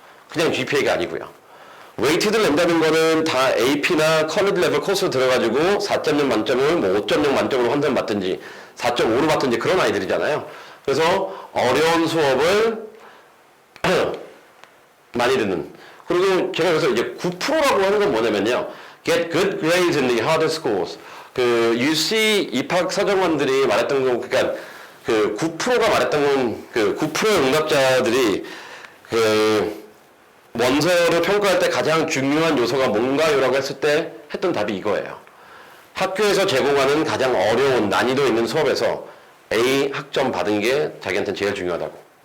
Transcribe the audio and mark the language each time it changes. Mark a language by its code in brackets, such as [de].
[ko] 그냥 GPA가 아니고요. 웨이티드를 낸다는 거는 다 AP나 컬리지 레벨 코스로 들어가지고 4.0 만점을 뭐 5.0 만점으로 환산 받든지 4.5로 받든지 그런 아이들이잖아요. 그래서 어려운 수업을 많이 듣는. 그리고 제가 그래서 이제 9%라고 하는 건 뭐냐면요. [en] Get good grades in the harder schools. [ko] 그 UC 입학 사정관들이 말했던 건, 그러니까 그 9%가 말했던 건 그 9%의 응답자들이 그 원서를 평가할 때 가장 중요한 요소가 뭔가요라고 했을 때 했던 답이 이거예요. 학교에서 제공하는 가장 어려운 난이도 있는 수업에서 A 학점 받은 게 자기한테는 제일 중요하다고.